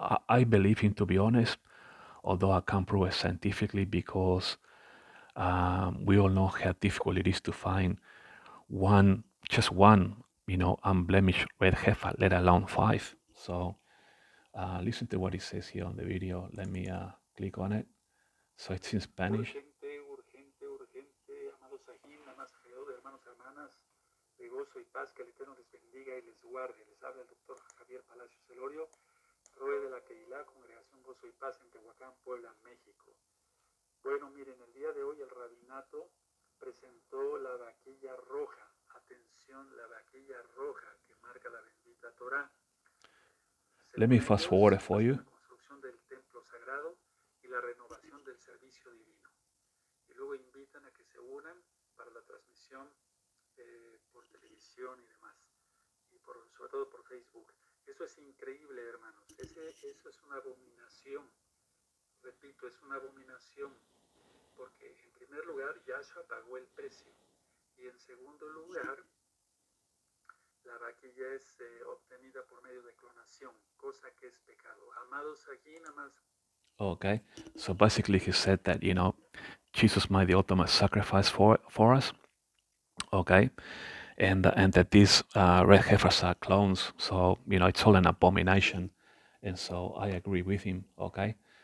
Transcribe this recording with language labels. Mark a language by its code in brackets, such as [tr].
[en] I believe him, to be honest, although I can't prove it scientifically because we all know how difficult it is to find just one, unblemished red heifer, let alone five. So listen to what it says here on the video. Let me click on it. So it's in Spanish. [es] Urgente, urgente, urgente, amados ajín, amados alrededor, hermanos, hermanas, de gozo y paz, que el Eterno les bendiga y les guarde. Les habla el doctor Javier Palacios Celorio, Roe de la Keilah, Congregación Gozo y Paz en Tehuacán, Puebla, México. Bueno, miren, el día de hoy el rabinato presentó la vaquilla roja. Atención, la vaquilla roja que marca la bendita Torah. [en] Let me fast forward it for you. [es] La construcción del templo sagrado y la renovación del servicio divino. Y luego invitan a que se unan para la transmisión por televisión y demás. Y sobre todo por Facebook. Eso es increíble, hermanos. Eso es una abominación. Repito, es una abominación. Porque en primer lugar, Yahshua pagó el precio. Y en segundo lugar, la vaquilla es obtenida por medio de clonación, cosa que es pecado. Amados aquí, nada más. [en] Okay, so basically he said that, Jesus made the ultimate sacrifice for us, okay, and that these red heifers are clones, so, it's all an abomination, and so I agree with him, okay.